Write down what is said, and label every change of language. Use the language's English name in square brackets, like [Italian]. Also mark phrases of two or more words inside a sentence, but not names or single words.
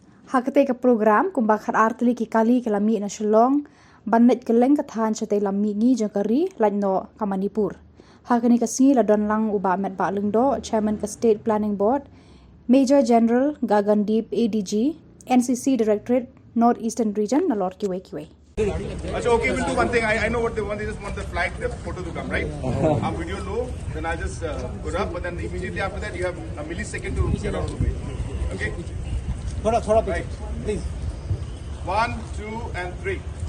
[Khasi] Katei ka program kumba khat artli ki kali ka lami na Shillong bannet kylleng ka thaiñ shatei lami mihngi jangkari lait no ka Manipur. Hakani ka singi la don lang Bah Metbah Lyngdoh Chairman ka State Planning Board Major General Gagan Deep ADG NCC Directorate Northeastern Region na Lord kiwe. [English] Okay, we'll do one thing. I know what they want. They just want the flag, the photo to come, right? Our video low, then I just put up, but then immediately after that, you have a millisecond to get out of the way. Okay? Right. Please. 1, 2, and 3.